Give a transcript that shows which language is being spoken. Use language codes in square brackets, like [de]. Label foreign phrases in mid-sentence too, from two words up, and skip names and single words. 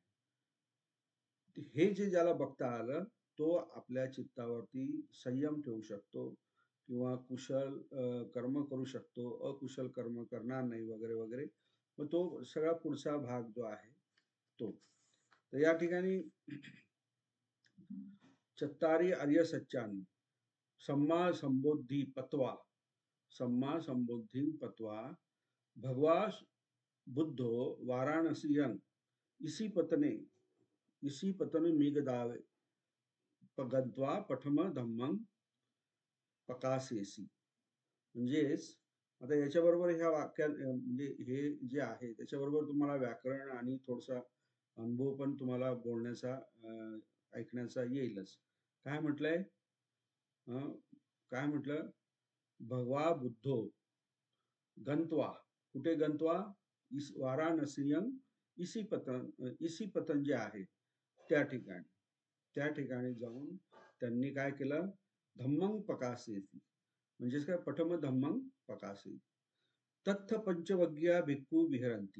[mr] हे जे ज्याला बघता आलं, तो आपल्या चित्तावरती संयम ठेवू शकतो किंवा कुशल कर्म करू शकतो, अकुशल कर्म करणार नाही वगैरे वगैरे. मग तो सगळा पुढचा भाग जो आहे तो. तर या ठिकाणी [pi] चत्तारी आर्य सच्चानी सम्मा संबोधी पत्वा, सम्मा संबोधी पत्वा भगवा बुद्धो वाराणसीयन इसी पतन मेघदावे पगद्वा पठम धम्मं पकासेसी. [mr] म्हणजेच आता याच्याबरोबर ह्या वाक्यात म्हणजे हे जे आहे त्याच्याबरोबर तुम्हाला व्याकरण आणि थोडासा अनुभव पण तुम्हाला बोलण्याचा ऐकण्याचा येईलच. काय म्हटलंय, काय म्हटलं, [pi] भगवा बुद्धो गंतवा, [mr] कुठे गंतवा, [pi] वाराणसीयम इसी पतन [mr] जे आहे त्या ठिकाणी जाऊन त्यांनी काय केलं, [pi] धम्मं पकासेसी, [mr] म्हणजेच काय, [pi] पठम धम्मं पकासे. तत्थ पंचवग्या भिक्खू विहरंती.